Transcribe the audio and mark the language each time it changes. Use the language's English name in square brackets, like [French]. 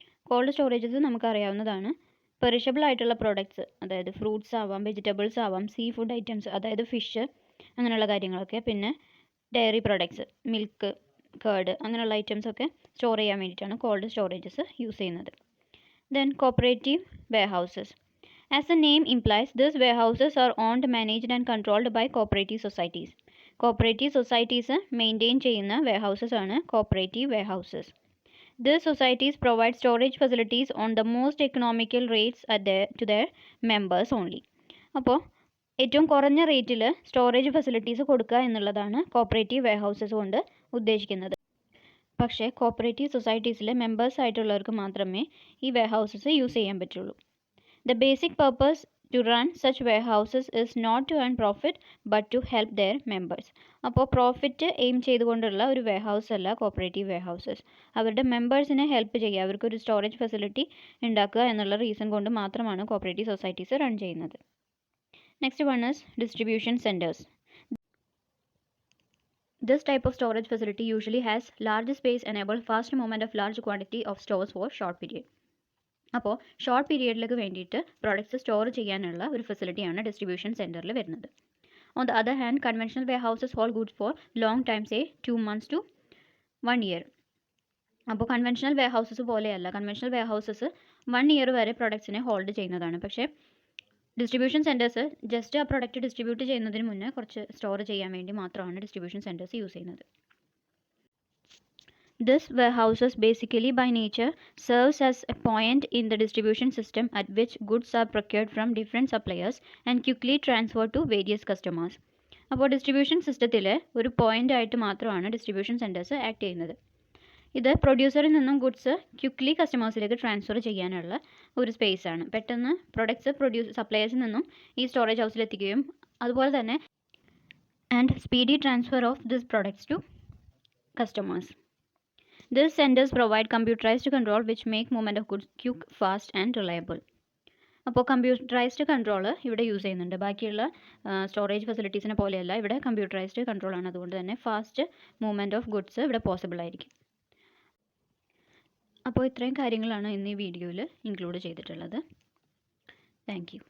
[Malayalam] Called storages നമുക്കറിയാവുന്നതാണ്. Perishable ആയിട്ടുള്ള products, അതായത് ഫ്രൂട്ട്സ് ആവാം, വെജിറ്റബിൾസ് ആവാം, സീ ഫുഡ് ഐറ്റംസ്, അതായത് ഫിഷ് അങ്ങനെയുള്ള കാര്യങ്ങളൊക്കെ, പിന്നെ ഡയറി പ്രോഡക്ട്സ്, മിൽക്ക്, കേർഡ് അങ്ങനെയുള്ള ഐറ്റംസൊക്കെ സ്റ്റോർ ചെയ്യാൻ വേണ്ടിയിട്ടാണ് കോൾഡ് സ്റ്റോറേജസ് യൂസ് ചെയ്യുന്നത്. [English] Then cooperative warehouses. As the name implies, these warehouses are owned, managed and controlled by cooperative societies. [Malayalam] Cooperative societies maintain ചെയ്യുന്ന വെയർഹൗസസ് ആണ് cooperative warehouses. [English] These societies provide storage facilities on the most economical rates to their members only. [Malayalam] അപ്പോൾ ഏറ്റവും കുറഞ്ഞ റേറ്റിൽ storage facilities കൊടുക്കുക എന്നുള്ളതാണ് cooperative warehouses കൊണ്ട് ഉദ്ദേശിക്കുന്നത്. പക്ഷേ കോപ്പറേറ്റീവ് സൊസൈറ്റീസിലെ മെമ്പേഴ്സ് ആയിട്ടുള്ളവർക്ക് മാത്രമേ ഈ വെയർഹൗസസ് യൂസ് ചെയ്യാൻ പറ്റുള്ളൂ. [English] The basic purpose to run such warehouses is not to earn profit but to help their members. [Malayalam] അപ്പോൾ പ്രോഫിറ്റ് എയിം ചെയ്തുകൊണ്ടുള്ള ഒരു വെയർഹൗസ് അല്ല കോപ്പറേറ്റീവ് വെയർഹൗസസ്. അവരുടെ മെമ്പേഴ്സിനെ ഹെൽപ്പ് ചെയ്യുക, അവർക്കൊരു സ്റ്റോറേജ് ഫെസിലിറ്റി ഉണ്ടാക്കുക എന്നുള്ള റീസൺ കൊണ്ട് മാത്രമാണ് കോപ്പറേറ്റീവ് സൊസൈറ്റീസ് റൺ ചെയ്യുന്നത്. [English] Next one is distribution centres. This type of storage facility usually has large space, enable fast movement of large quantity of stores for short period. [Malayalam] അപ്പോൾ short പീരിയഡിലേക്ക് വേണ്ടിയിട്ട് products store ചെയ്യാനുള്ള ഒരു ഫെസിലിറ്റിയാണ് distribution സെൻറ്ററിൽ വരുന്നത്. [English] On the other hand, conventional warehouses hold goods for long time, say 2 months to 1 year. [Malayalam] അപ്പോൾ conventional warehouses പോലെയല്ല, conventional warehouses 1 year വരെ പ്രോഡക്ട്സിനെ hold ചെയ്യുന്നതാണ്. പക്ഷേ ഡിസ്ട്രിബ്യൂഷൻ സെൻറ്റേഴ്സ് ജസ്റ്റ് ആ പ്രോഡക്റ്റ് ഡിസ്ട്രിബ്യൂട്ട് ചെയ്യുന്നതിന് മുന്നേ കുറച്ച് സ്റ്റോർ ചെയ്യാൻ വേണ്ടി മാത്രമാണ് ഡിസ്ട്രിബ്യൂഷൻ സെൻറ്റേഴ്സ് യൂസ് ചെയ്യുന്നത്. [English] This warehouses basically by nature serves as a point in the distribution system at which goods are procured from different suppliers and quickly transferred to various customers. [Malayalam] അപ്പോൾ distribution സിസ്റ്റത്തിൽ ഒരു point ആയിട്ട് മാത്രമാണ് distribution centres act ചെയ്യുന്നത്. ഇത് പ്രൊഡ്യൂസറിൽ നിന്നും goods quickly കസ്റ്റമേഴ്സിലേക്ക് transfer ചെയ്യാനുള്ള ഒരു സ്പേസ് ആണ്. പെട്ടെന്ന് പ്രൊഡക്ട്സ് സപ്ലയേഴ്സിൽ നിന്നും ഈ സ്റ്റോറേജ് ഹൗസിൽ എത്തിക്കുകയും അതുപോലെ തന്നെ [English] And speedy transfer of this products to customers. These centers provide computerized control which make movement of goods quick, fast and reliable. [Malayalam] അപ്പോൾ കമ്പ്യൂട്ടറൈസ്ഡ് കൺട്രോൾ ഇവിടെ യൂസ് ചെയ്യുന്നുണ്ട്. ബാക്കിയുള്ള സ്റ്റോറേജ് ഫെസിലിറ്റീസിനെ പോലെയല്ല, ഇവിടെ കമ്പ്യൂട്ടറൈസ്ഡ് കൺട്രോളാണ്. അതുകൊണ്ട് തന്നെ ഫാസ്റ്റ് മൂവ്മെൻറ്റ് ഓഫ് ഗുഡ്സ് ഇവിടെ possible ആയിരിക്കും. അപ്പോൾ ഇത്രയും കാര്യങ്ങളാണ് ഇന്ന് ഈ വീഡിയോയിൽ ഇൻക്ലൂഡ് ചെയ്തിട്ടുള്ളത്. Thank you.